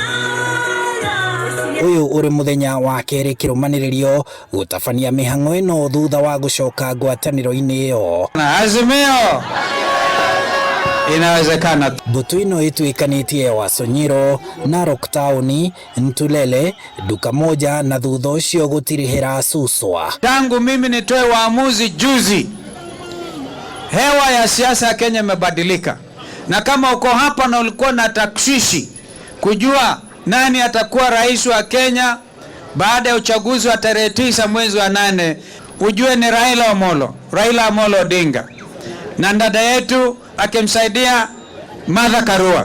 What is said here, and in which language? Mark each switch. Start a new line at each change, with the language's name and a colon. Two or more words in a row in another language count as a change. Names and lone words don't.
Kikuyu: Ũyũ ũrĩ mũthenya wa kerĩ kĩrũmanĩrĩrio gũtabania mĩhang'o ĩno thutha wa gũcoka ngwatanĩro-inĩ ĩyo.
Swahili: Azimio inawezekana.
Kikuyu: Mbũtũ ĩno ĩtuĩkanĩtie Wasonyiro, Narok Town, Ntulele, duka moja na thutha ũcio gũtirĩhĩra suswa.
Swahili: Tangu mimi nitoe waamuzi juzi, hewa ya siasa ya Kenya imebadilika. Na kama uko hapa na ulikuwa na takshishi kujua nani atakuwa rais wa Kenya baada ya uchaguzi wa tarehe 9 mwezi wa 8, ujue ni Raila Amolo Odinga na dada yetu akimsaidia Martha Karua.